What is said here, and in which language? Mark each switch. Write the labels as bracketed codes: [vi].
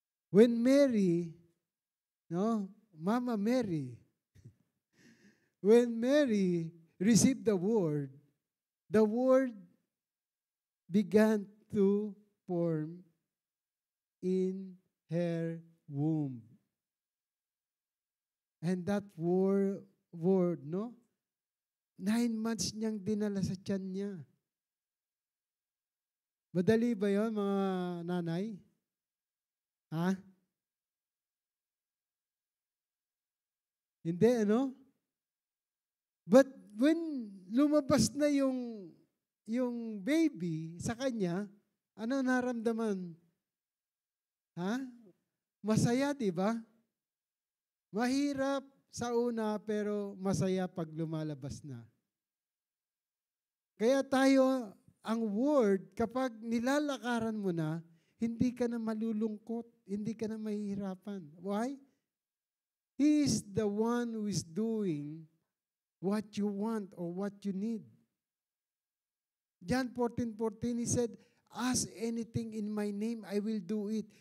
[en] When Mary, no, Mama Mary, when Mary received the word began to form in her womb. And that word, no? [tl] 9 months niyang dinala sa tiyan niya. Madali ba yun, mga nanay? Ha? Hindi, ano? [en] But when [tl] lumabas na yung baby sa kanya, ano naramdaman? Ha? Masaya, di ba? Mahirap sa una, pero masaya pag lumalabas na. Kaya tayo, ang word, kapag nilalakaran mo na, hindi ka na malulungkot, hindi ka na mahihirapan. [en] Why? He is the one who is doing what you want or what you need. John 14:14, he said, ask anything in my name, I will do it.